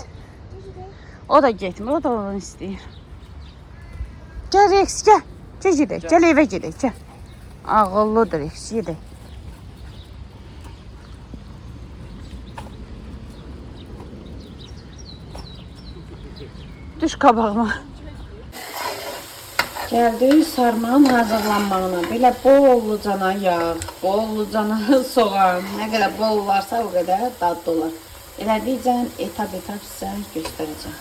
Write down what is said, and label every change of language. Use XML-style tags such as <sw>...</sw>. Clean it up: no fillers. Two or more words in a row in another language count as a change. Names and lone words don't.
<az>O da getmir, o da onu istəyir.</az> <tr>Gel Rex, gel. Gel gidelim, gel eve gidelim, gel. Ağıllıdır Rex, gidelim.</tr> <az>Düş qabağıma. Gəldik sarmanın hazırlanmağına. Belə bollucana yağ, bollucana soğan, nə qədər bol varsa o qədər dadlı olar. Elədikcən etap sizə göstərəcəm.</az>